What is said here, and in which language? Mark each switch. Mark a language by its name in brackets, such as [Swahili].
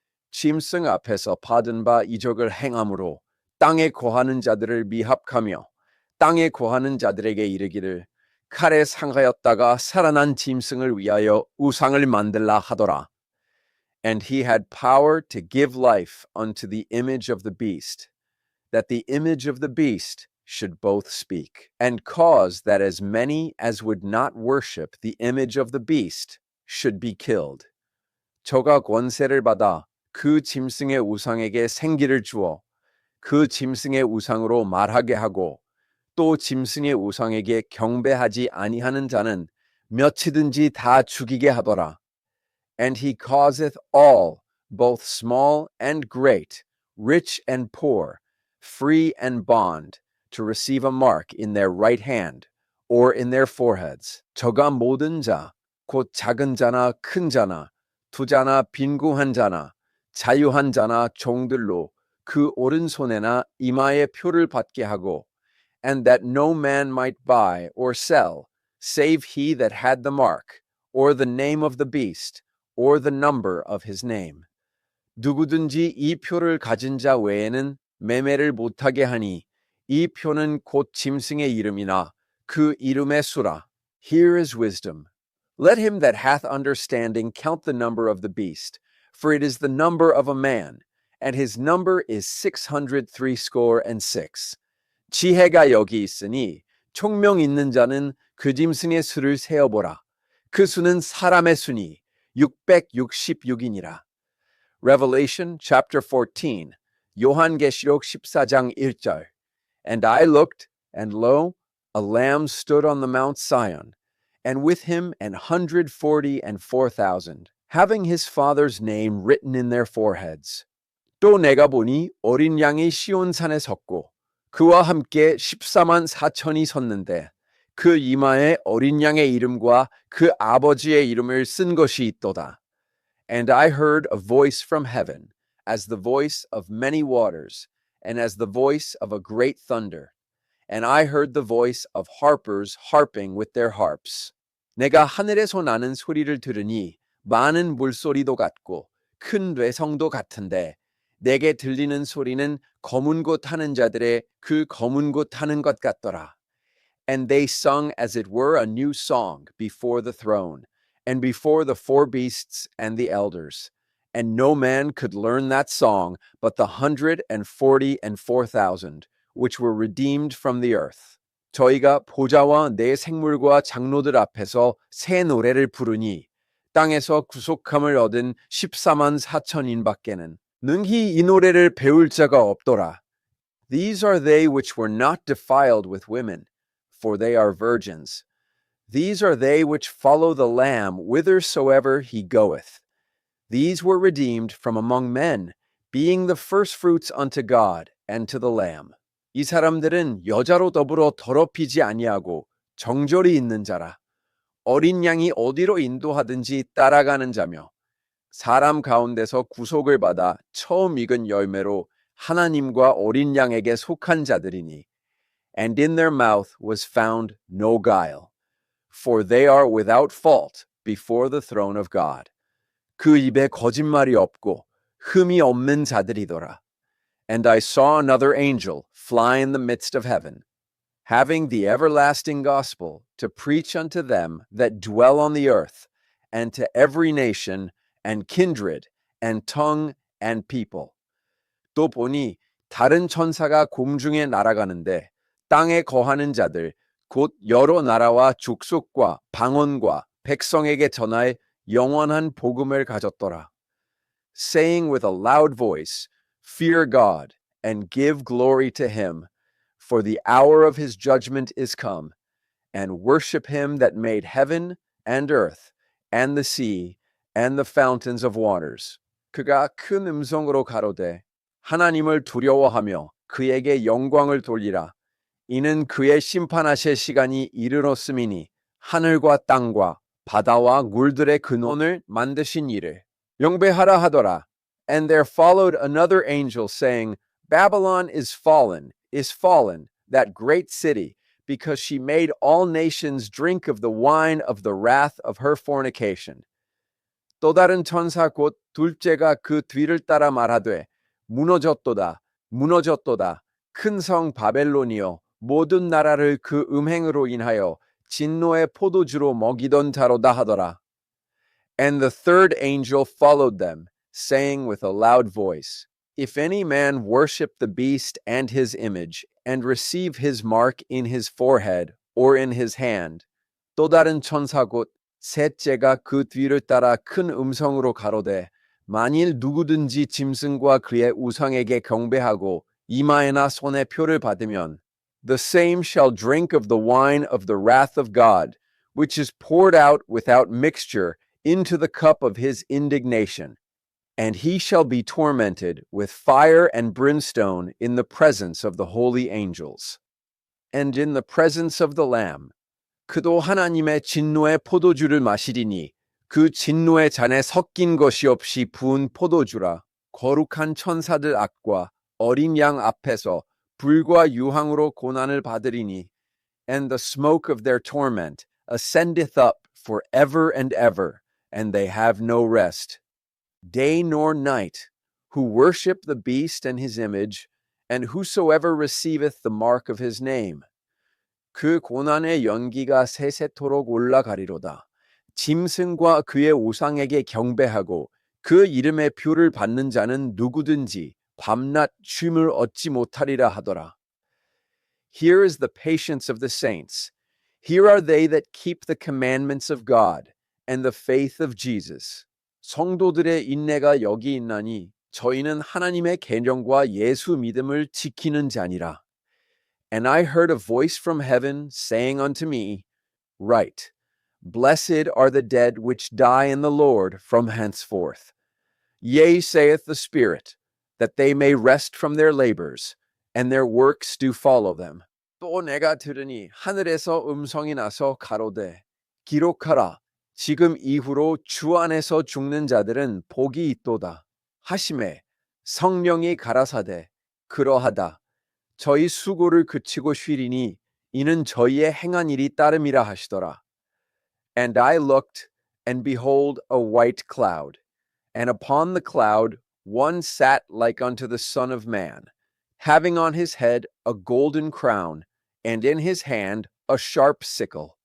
[Korean] 짐승 앞에서 받은 바 이적을 행함으로 땅에 거하는 자들을 미합하며 땅에 거하는 자들에게 이르기를 칼에 상하였다가 살아난 짐승을 위하여 우상을 만들라 하더라. [English] And he had power to give life unto the image of the beast, that the image of the beast should both speak, and cause that as many as would not worship the image of the beast should be killed. [Korean] 저가 권세를 받아 그 짐승의 우상에게 생기를 주어 그 짐승의 우상으로 말하게 하고 또 짐승의 우상에게 경배하지 아니하는 자는 몇이든지 다 죽이게 하더라. [English] And he causeth all, both small and great, rich and poor, free and bond, to receive a mark in their right hand or in their foreheads. [Korean] 저가 모든 자, 곧 작은 자나 큰 자나, 투자나 빈궁한 자나, 자유한 자나 종들로 그 오른손에나 이마에 표를 받게 하고, [English] and that no man might buy or sell, save he that had the mark, or the name of the beast, or the number of his name. [Korean] 누구든지 이 표를 가진 자 외에는 매매를 못하게 하니 이 표는 곧 짐승의 이름이나 그 이름의 수라. [English] Here is wisdom. Let him that hath understanding count the number of the beast, for it is the number of a man, and his number is 636. [Korean] 지혜가 여기 있으니 총명 있는 자는 그 짐승의 수를 세어보라. 그 수는 사람의 수니 666이니라. [English] Revelation chapter 14, [Korean] 요한계시록 14장 1절. [English] And I looked, and lo, a lamb stood on the Mount Sion, and with him 144,000, having his father's name written in their foreheads. [Korean] 또 내가 보니 어린 양이 시온산에 섰고 그와 함께 144,000이 섰는데 그 이마에 어린 양의 이름과 그 아버지의 이름을 쓴 것이 있도다. [English] And I heard a voice from heaven, as the voice of many waters, and as the voice of a great thunder. And I heard the voice of harpers harping with their harps. [Korean] 내가 하늘에서 나는 소리를 들으니 많은 물소리도 같고 큰 뇌성도 같은데 내게 들리는 소리는 검은 곳 타는 자들의 그 검은 곳 타는 것 같더라. [English] And they sung as it were a new song before the throne, and before the four beasts and the elders. And no man could learn that song but the 144,000, which were redeemed from the earth. [Korean] 저희가 보좌와 네 생물과 장로들 앞에서 새 노래를 부르니 땅에서 구속함을 얻은 144,000인밖에는 능히 이 노래를 배울 자가 없더라. [English] These are they which were not defiled with women, for they are virgins. These are they which follow the Lamb whithersoever he goeth. These were redeemed from among men, being the firstfruits unto God and to the Lamb. [Korean] 이 사람들은 여자로 더불어 더럽히지 아니하고 정절이 있는 자라. 어린 양이 어디로 인도하든지 따라가는 자며 사람 가운데서 구속을 받아 처음 익은 열매로 하나님과 어린 양에게 속한 자들이니. [English] And in their mouth was found no guile, for they are without fault before the throne of God. [Korean] 그 입에 거짓말이 없고 흠이 없는 자들이더라. [English] And I saw another angel fly in the midst of heaven, having the everlasting gospel to preach unto them that dwell on the earth, and to every nation, and kindred, and tongue, and people. [Korean] 또 보니 다른 천사가 공중에 날아가는데 땅에 거하는 자들, 곧 여러 나라와 족속과 방언과 백성에게 전하여 영원한 복음을 가졌더라. [English] Saying with a loud voice, Fear God, and give glory to him, for the hour of his judgment is come, and worship him that made heaven and earth, and the sea, and the fountains of waters. [Korean] 그가 큰 음성으로 가로되, 하나님을 두려워하며 그에게 영광을 돌리라. 이는 그의 심판하실 시간이 이르렀음이니 하늘과 땅과 바다와 물들의 근원을 만드신 이를 영배하라 하더라. [English] And there followed another angel saying, Babylon is fallen, that great city, because she made all nations drink of the wine of the wrath of her fornication. [Korean] 또 다른 천사 곧 둘째가 그 뒤를 따라 말하되 무너졌도다 무너졌도다 큰 성 바벨론이여 모든 나라를 그 음행으로 인하여 진노의 포도주로 먹이던 자로다 하더라. [English] And the third angel followed them, saying with a loud voice, If any man worship the beast and his image, and receive his mark in his forehead or in his hand, [Korean] 또 다른 천사 곧 셋째가 그 뒤를 따라 큰 음성으로 가로되 만일 누구든지 짐승과 그의 우상에게 경배하고 이마에나 손에 표를 받으면 [English] the same shall drink of the wine of the wrath of God, which is poured out without mixture into the cup of his indignation, and he shall be tormented with fire and brimstone in the presence of the holy angels, and in the presence of the Lamb. [Korean] 그도 하나님의 진노의 포도주를 마시리니 그 진노의 잔에 섞인 것이 없이 부은 포도주라. 거룩한 천사들 앞과 어린 양 앞에서 불과 유황으로 고난을 받으리니 [English] and the smoke of their torment ascendeth up for ever and ever, and they have no rest, day nor night, who worship the beast and his image, and whosoever receiveth the mark of his name. [Korean] 그 고난의 연기가 세세토록 올라가리로다. 짐승과 그의 우상에게 경배하고 그 이름의 표를 받는 자는 누구든지 밤낮 쉼을 얻지 못하리라 하더라. [English] Here is the patience of the saints. Here are they that keep the commandments of God and the faith of Jesus. [Korean] 성도들의 인내가 여기 있나니 저희는 하나님의 계명과 예수 믿음을 지키는 자니라. [English] And I heard a voice from heaven saying unto me, Write, Blessed are the dead which die in the Lord from henceforth. Yea, saith the Spirit, that they may rest from their labors, and their works do follow them. [Korean] 또 내가 들으니 하늘에서 음성이 나서 가로되 기록하라. 지금 이후로 주 안에서 죽는 자들은 복이 있도다. 하심에 성령이 가라사대 그러하다. 저희 수고를 그치고 쉬리니 이는 저희의 행한 일이 따름이라 하시더라. [English] And I looked, and behold a white cloud, and upon the cloud one sat like unto the Son of Man, having on his head a golden crown, and in his hand a sharp sickle.